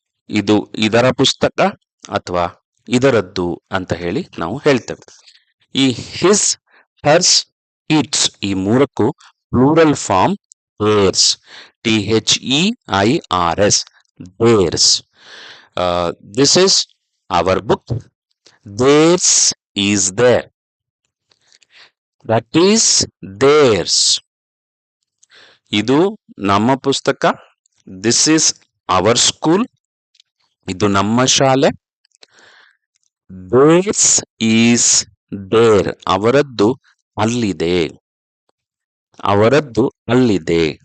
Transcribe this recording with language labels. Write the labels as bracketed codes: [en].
[kn] ಇದು ಇದರ ಪುಸ್ತಕ ಅಥವಾ ಇದರದ್ದು ಅಂತ ಹೇಳಿ ನಾವು ಹೇಳ್ತೇವೆ. ಈ ಹಿಸ್, ಹರ್ಸ್, ಇಟ್ಸ್ ಈ ಮೂರಕ್ಕೂ plural form theirs, THEIRS, theirs. [en] This is our book, theirs is there, that is theirs. [kn] ಇದು ನಮ್ಮ ಪುಸ್ತಕ, [en] this is our school, [kn] ಇದು ನಮ್ಮ ಶಾಲೆ. [en] theirs is there, [kn] ಅವರದ್ದು ಅಲ್ಲಿದೆ, ಅವರದ್ದು ಅಲ್ಲಿದೆ.